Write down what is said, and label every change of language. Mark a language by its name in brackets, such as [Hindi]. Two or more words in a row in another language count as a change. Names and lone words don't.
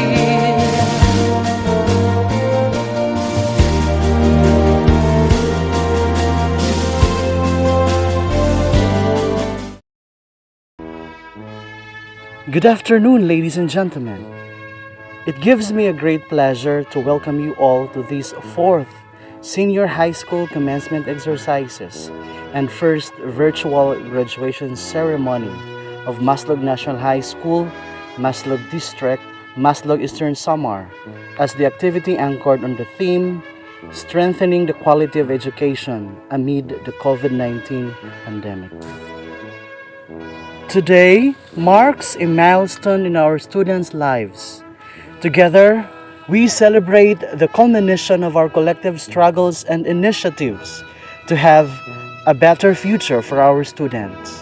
[English] Good afternoon, ladies and gentlemen. It gives me a great pleasure to welcome you all to this fourth Senior High School Commencement Exercises and first virtual graduation ceremony of Maslog National High School, Maslog District, Maslog Eastern Samar, as the activity anchored on the theme, Strengthening the Quality of Education Amid the COVID-19 Pandemic. Today marks a milestone in our students' lives. Together, we celebrate the culmination of our collective struggles and initiatives to have a better future for our students.